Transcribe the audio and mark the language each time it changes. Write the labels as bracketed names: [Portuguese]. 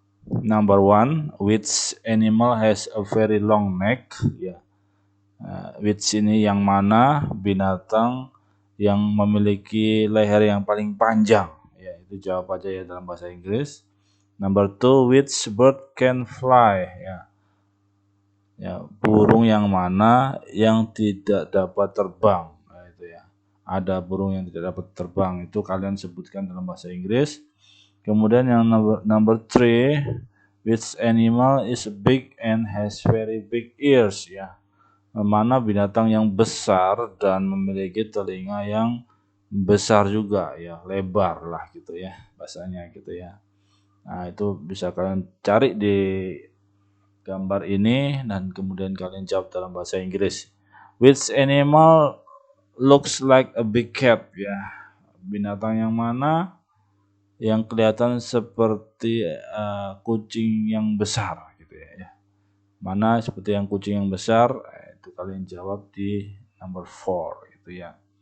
[English] Number 1, which animal has a very long neck? [Indonesian] Ya. Which ini yang mana binatang yang memiliki leher yang paling panjang? Ya, itu jawab aja ya dalam bahasa Inggris. [English] Number 2, which bird can fly? [Indonesian] Ya, burung yang mana yang tidak dapat terbang? Nah, itu ya. Ada burung yang tidak dapat terbang, itu kalian sebutkan dalam bahasa Inggris. Kemudian yang number 3, [English] which animal is big and has very big ears? [Indonesian] Ya. Mana binatang yang besar dan memiliki telinga yang besar juga ya, lebar lah gitu ya bahasanya gitu ya. Nah, itu bisa kalian cari di gambar ini dan kemudian kalian jawab dalam bahasa Inggris. [English] Which animal looks like a big cat? [Indonesian] Ya, binatang yang mana yang kelihatan seperti kucing yang besar gitu ya. Mana seperti yang kucing yang besar? Itu kalian jawab di number 4 gitu ya.